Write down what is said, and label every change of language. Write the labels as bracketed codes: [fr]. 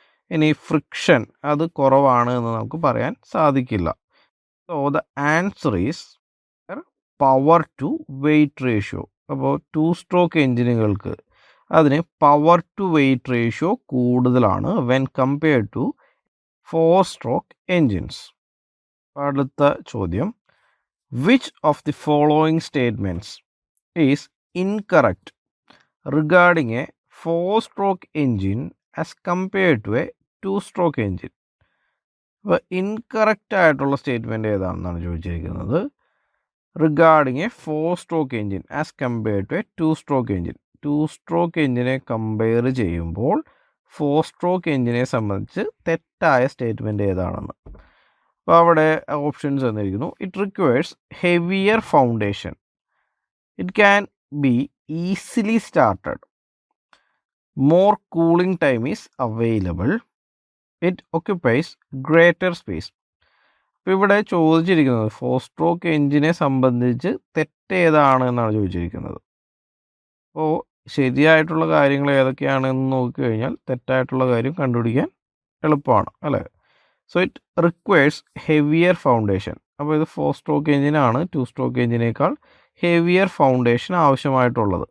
[ml] ഇനി ഫ്രിക്ഷൻ അത് കുറവാണ് എന്ന് നമുക്ക് പറയാൻ സാധിക്കില്ല. [en] So the answer is power to weight ratio. [ml] അപ്പോൾ 2-സ്ട്രോക്ക് എഞ്ചിനുകൾക്ക് അതിന് പവർ ടു വെയിറ്റ് റേഷ്യോ കൂടുതലാണ് [en] When compared to four stroke engines. [ml] അടുത്ത ചോദ്യം, [en] Which of the following statements is incorrect regarding a 4-stroke engine as compared to a 2-stroke engine? [ml] അപ്പോൾ incorrect ആയിട്ടുള്ള statement ഏതാണെന്നാണ് ചോദിച്ചിരിക്കുന്നത്. [en] Regarding a 4-stroke engine as compared to a 2-stroke engine. [ml] 2-stroke എഞ്ചിനെ compare ചെയ്യുമ്പോൾ 4-stroke എഞ്ചിനെ സംബന്ധിച്ച് തെറ്റായ statement ഏതാണെന്ന്. അപ്പോൾ അവിടെ options തന്നിരിക്കുന്നു. [en] It requires heavier foundation, it can be easily started, more cooling time is available, it occupies greater space. [ml] അപ്പോൾ ഇവിടെ ചോദിച്ചിരിക്കുന്നത് 4-സ്ട്രോക്ക് എഞ്ചിനെ സംബന്ധിച്ച് തെറ്റേതാണ് എന്നാണ് ചോദിച്ചിരിക്കുന്നത്. അപ്പോൾ ശരിയായിട്ടുള്ള കാര്യങ്ങൾ ഏതൊക്കെയാണെന്ന് നോക്കിക്കഴിഞ്ഞാൽ തെറ്റായിട്ടുള്ള കാര്യം കണ്ടുപിടിക്കാൻ എളുപ്പമാണ്, അല്ലേ? [en] So it requires heavier foundation. [ml] അപ്പോൾ ഇത് 4-സ്ട്രോക്ക് എഞ്ചിനാണ് 2-സ്ട്രോക്ക് എഞ്ചിനേക്കാൾ ഹെവിയർ ഫൗണ്ടേഷൻ ആവശ്യമായിട്ടുള്ളത്.